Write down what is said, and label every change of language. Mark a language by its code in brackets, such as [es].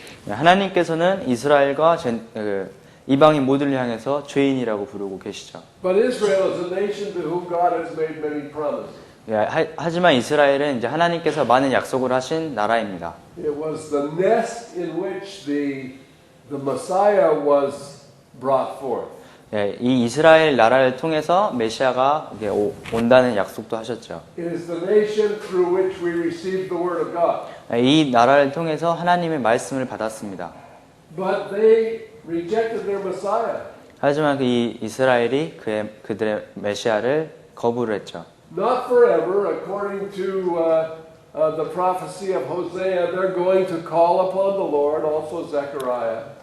[ko] 하나님께서는 이스라엘과 이방인 모두를 향해서 죄인이라고 부르고 계시죠. [en] But Israel is a nation to whom God has made many promises. [ko] 하지만 이스라엘은 이제 하나님께서 많은 약속을 하신 나라입니다. [en] It was the nest in which the Messiah was brought forth. [ko] 이 이스라엘 나라를 통해서 메시아가 온다는 약속도 하셨죠. [en] It is the nation through which we receive the word of God. [ko] 이 나라를 통해서 하나님의 말씀을 받았습니다. [en] But they rejected their Messiah. [ko] 하지만 이 이스라엘이 그들의 메시아를 거부를 했죠. [en] Not forever, according to the prophecy of Hosea, they're going to call upon the Lord, also Zechariah.